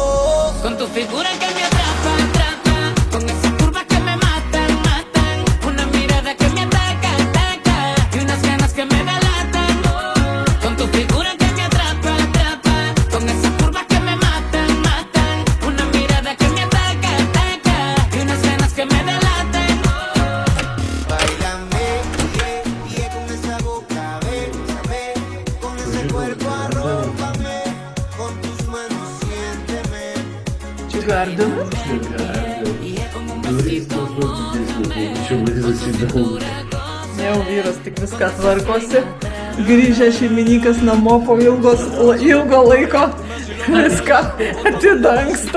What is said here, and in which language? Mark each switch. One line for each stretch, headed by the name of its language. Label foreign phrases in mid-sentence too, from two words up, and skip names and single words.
Spanish: Con tu figura que me atrapa, con esas curvas que me matan, una mirada que me ataca, y unas ganas que me delatan, con tu figura que me atrapa, con esas curvas que me matan, una mirada que me ataca, y unas ganas que me delatan. Báilame, con esa boca, bésame, con ese cuerpo arrópame, con tus manos siénteme.
Lithuanian: Čia gardina. Jau vyras tik viską tvarkosi. Grįžęs šeimininkas namo po ilgo laiko viską atidangsto.